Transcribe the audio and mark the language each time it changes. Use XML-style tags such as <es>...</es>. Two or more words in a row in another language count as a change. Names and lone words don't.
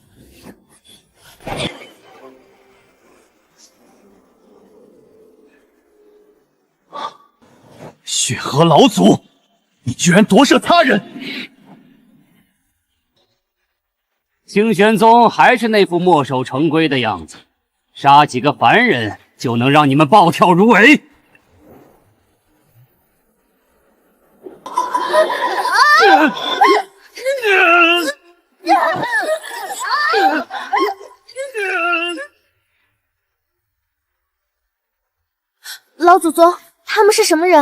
<zh>血河老祖，你居然奪舍他人！清玄宗還是那副墨守成規的樣子，殺幾個凡人就能讓你們暴跳如雷。老祖宗，他們是什麼人？</zh>